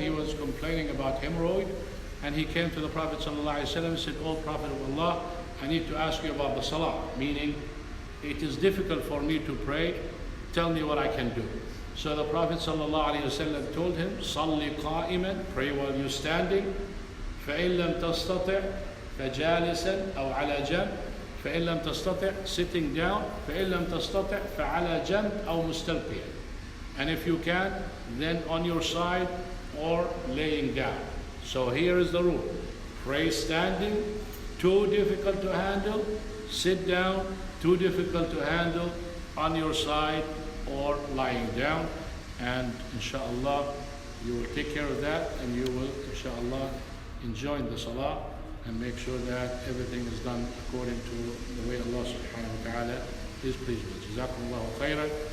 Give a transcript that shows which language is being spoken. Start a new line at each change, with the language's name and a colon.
English: He was complaining about hemorrhoid, and he came to the Prophet sallallahu alaihi wasallam and said, "Oh Prophet of Allah, I need to ask you about the Salah, meaning it is difficult for me to pray. Tell me what I can do." So the Prophet ﷺ told him, "Salli qa'iman," pray while you're standing.
Arabic: فَإِن لَمْ تَسْتَطِعْ فَجَالِسًا أَوْ عَلَى جَنْبٍ. فَإِن لَمْ تَسْتَطِعْ,
English: sitting down.
Arabic: فَإِن لَمْ تَسْتَطِعْ فَعَلَى جَنْبٍ أَوْ مُسْتَلْقِيًا.
English: And if you can, then on your side or laying down. So here is the rule. Pray standing, too difficult to handle. Sit down, too difficult to handle. On your side or lying down, and inshallah you will take care of that, and you will inshallah enjoy the Salah and make sure that everything is done according to the way Allah subhanahu wa ta'ala is pleased with. Jazakumullahu khairan.